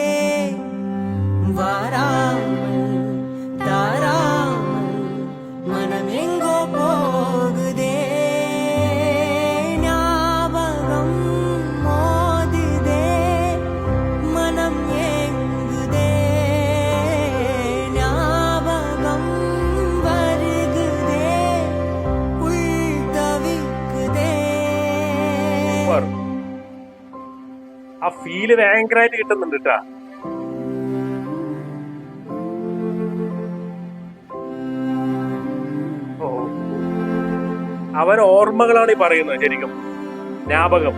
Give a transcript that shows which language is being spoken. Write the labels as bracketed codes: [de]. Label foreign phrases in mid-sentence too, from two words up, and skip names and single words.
[ta] வாராமல் தாராமல் மனம் எங்கோ போகுதே, ஞாபகம் மோதுதே, மனம் ஏங்குதே, ஞாபகம் வருகுதே, உள் தவிக்குதே. [ml] ആ ഫീല് ഭയങ്കരമായിട്ട് കിട്ടുന്നുണ്ട് കേട്ടാ. അവൻ ഓർമ്മകളാണ് ഈ പറയുന്നത്. ശരിക്കും ജ്ഞാപകം.